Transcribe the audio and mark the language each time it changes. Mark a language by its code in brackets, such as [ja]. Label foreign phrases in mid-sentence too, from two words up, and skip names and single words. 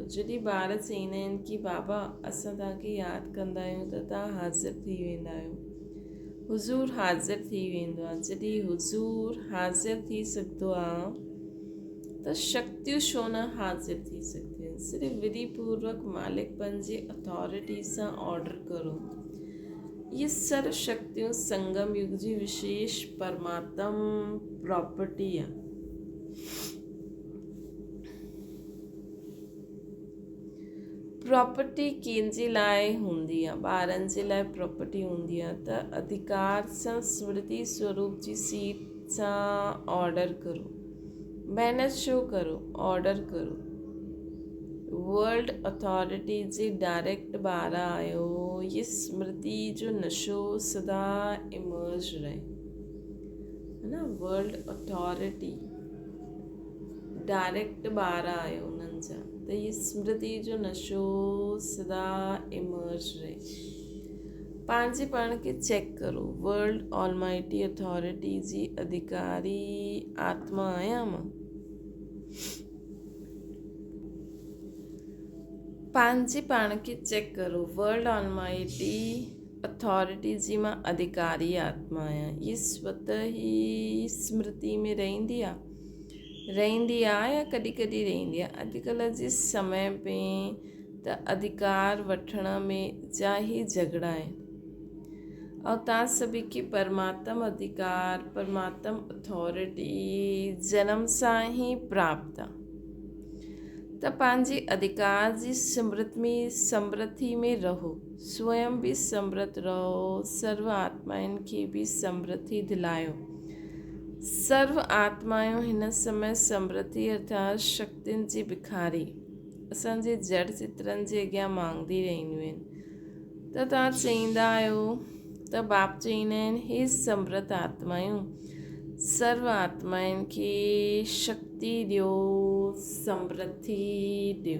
[sd] जॾहिं ॿार चईंदा आहिनि कि बाबा असां तव्हांखे यादि कंदा आहियूं त तव्हां हाज़िर थी वेंदा आहियो। हुज़ूर हाज़िर थी वेंदो आहे। जॾहिं हुज़ूर हाज़िर थी सघंदो आहे त शक्तियूं छो न हाज़िर थी सघंदियूं आहिनि। सिर्फ़ु विधिपूर्वक मालिकपन जी अथॉरिटी सां ऑर्डर करो। ये सर्व शक्तियों संगम युग जी विशेष परमात्म प्रॉपर्टी है। प्रॉपर्टी कंहिंजे लाइ हूंदी आहे? ॿारनि जे लाइ प्रॉपर्टी हूंदी आहे त अधिकार सां स्मृति स्वरूप जी सीट सां ऑर्डर करो। महिनत छो करो? ऑर्डर करो। [en] world authority [sd] जे डायरेक्ट ॿार आहियो। ये स्मृति जो नशो सदा इमर्ज रहे, है ना। [en] world authority [sd] डायरेक्ट ॿार आहियो उन्हनि जा, त ये स्मृति जो नशो सदा इमर्ज रहे। पंहिंजे पाण खे चेक करो। [en] world almighty authority [sd] जी अधिकारी आत्मा आहियां मां? पंहिंजे पाण खे चेक करो। [en] world almighty authority [sd] जी मां अधिकारी आत्मा आहियां। ये स्वतः ई स्मृति में रहंदी आहे या कॾहिं कॾहिं रहंदी आहे। अॼुकल्ह जे समय में त अधिकार वठण में जा ई झगड़ा आहिनि और तव्हां सभी खे परमात्म अधिकार परमात्म अथॉरिटी जन्म सां ई प्राप्त आहे। त पंहिंजे अधिकार जी समृद्धि में रहो। स्वयं भी समृद्ध रहो। सर्व आत्माउनि खे भी समृद्धि दिलायो। सर्व आत्माऊं हिन समय समृद्धि अर्थात शक्तियुनि जी भिखारी असांजे जड़ चित्रनि जे अॻियां मांगदी रहंदियूं आहिनि। त तव्हां चईंदा आहियो त बाप चईंदा आहिनि, हे समृद्ध आत्माऊं सर्व आत्माउनि खे शक्ति ॾियो, समृद्धि ॾियो।